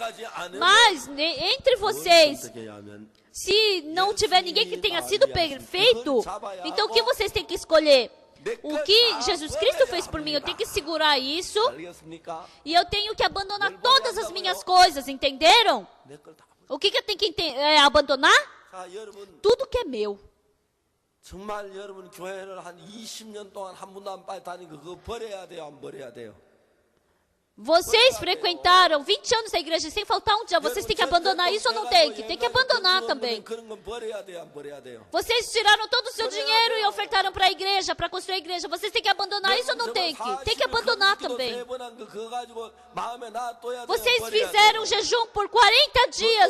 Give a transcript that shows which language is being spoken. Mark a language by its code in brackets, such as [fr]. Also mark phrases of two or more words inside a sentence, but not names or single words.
[pt] Mas, entre vocês, se não tiver ninguém que tenha sido perfeito, então o que vocês têm que escolher? O que Jesus Cristo fez por mim, eu tenho que segurar isso e eu tenho que abandonar todas as minhas coisas, entenderam? O que eu tenho que abandonar? Tudo que é meu. [ko] 정말 여러분 교회를 한 20년 동안 한 번도 안 빠져 다니고 그거 버려야 돼요, 안 버려야 돼요? [pt] Vocês frequentaram 20 anos da igreja sem faltar um dia. Vocês têm que abandonar isso ou não tem? Tem que abandonar também. Vocês tiraram todo o seu dinheiro e ofertaram para a igreja, para construir a igreja. Vocês têm que abandonar isso ou não tem que? Tem que abandonar também. Vocês fizeram jejum por 40 dias.